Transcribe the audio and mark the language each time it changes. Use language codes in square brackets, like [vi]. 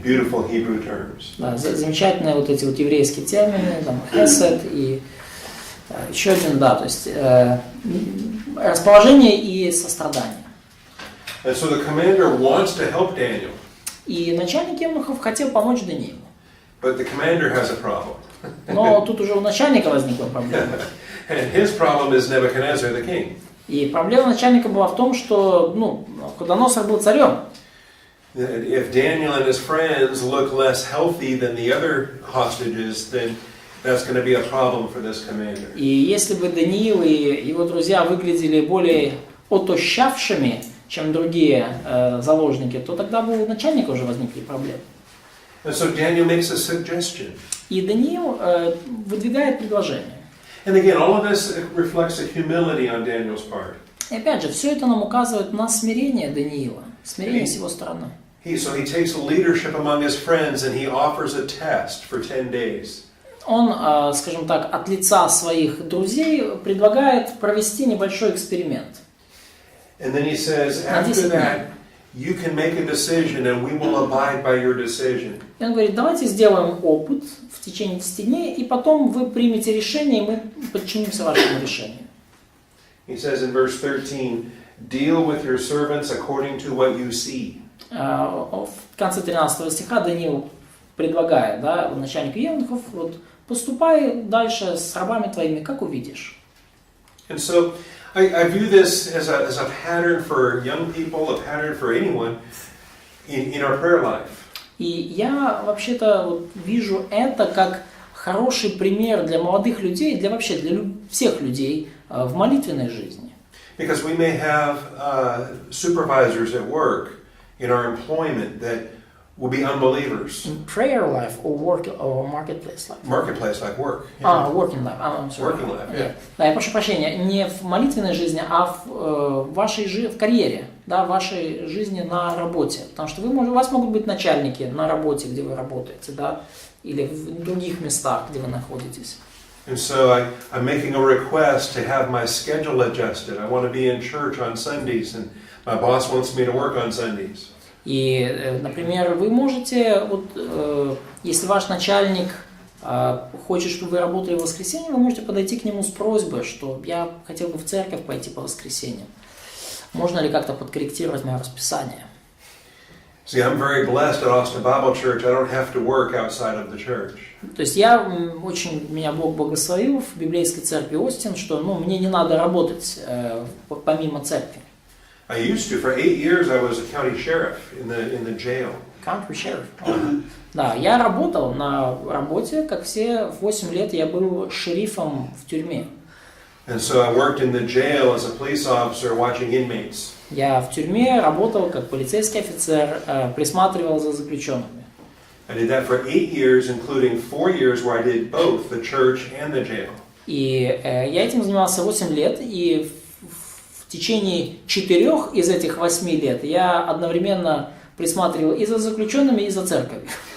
[en] Beautiful Hebrew terms. [ru] Да, замечательные вот эти вот еврейские термины, там, хесед и еще один, да, то есть расположение и сострадание. [en] And so the commander wants to help Daniel. [ru] И начальник евнухов хотел помочь Даниилу. [en] But the commander has a problem. [ru] Но тут уже у начальника возникла проблема. [en] And his problem is Nebuchadnezzar, the king. [ru] И проблема начальника была в том, что Навуходоносор был царем. [en] If Daniel and his friends look less healthy than the other hostages, then that's going to be a problem for this commander. [ru] И если бы Даниил и его друзья выглядели более отощавшими, чем другие заложники, то тогда бы у начальника уже возникли проблемы. [en] And so Daniel makes a suggestion. [ru] И Даниил выдвигает предложение. [en] And again, all of this reflects a humility on Daniel's part. [ru] И опять же, все это нам указывает на смирение Даниила, смирение с его стороны. [en] So he takes leadership among his friends and he offers a test for 10 days. [ru] Он, скажем так, от лица своих друзей предлагает провести небольшой эксперимент. [en] And then he says, after that, you can make a decision and we will abide by your decision. [ru] И он говорит, давайте сделаем опыт в течение 10 дней, и потом вы примете решение, и мы подчинимся вашему решению. [en] He says in verse 13, deal with your servants according to what you see. [ru] В конце 13 стиха Даниил предлагает, да, начальнику евнухов, вот, поступай дальше с рабами твоими, как увидишь. [en] And so I view this as a pattern for young people, a pattern for anyone in our prayer life. [ru] И я вообще-то вот вижу это как хороший пример для молодых людей, для вообще для всех людей в молитвенной жизни. [en] Because we may have supervisors at work in our employment that will be unbelievers. In prayer life or work or marketplace life. Marketplace like work. Yeah. Working life. I'm sorry. Working life, yeah. [ru] Да, я прошу прощения, не в молитвенной жизни, а в вашей в карьере, да, в вашей жизни на работе. Потому что у вас могут быть начальники на работе, где вы работаете, да, или в других местах, где вы находитесь. [en] And so I'm making a request to have my schedule adjusted. I want to be in church on Sundays, and my boss wants me to work on Sundays. [ru] И, например, вы можете, вот, если ваш начальник хочет, чтобы вы работали в воскресенье, вы можете подойти к нему с просьбой, что я хотел бы в церковь пойти по воскресеньям. Можно ли как-то подкорректировать мое расписание? [en] See, I'm very blessed at Austin Bible Church. I don't have to work outside of the church. [ru] То есть меня Бог благословил в Библейской церкви Остин, что мне не надо работать помимо церкви. [en] I used to. For 8 years, I was a county sheriff in the jail. Country sheriff. [ru] Да, я работал на работе, как все, в 8 лет я был шерифом в тюрьме. [en] And so I worked in the jail as a police officer watching inmates. [ru] Я в тюрьме работал как полицейский офицер, присматривал за заключенными. [en] I did that for 8 years, including 4 years where I did both the church and the jail. [ru] И я этим занимался 8 лет, и в течение 4 из этих 8 лет я одновременно присматривал и за заключенными, и за церковью.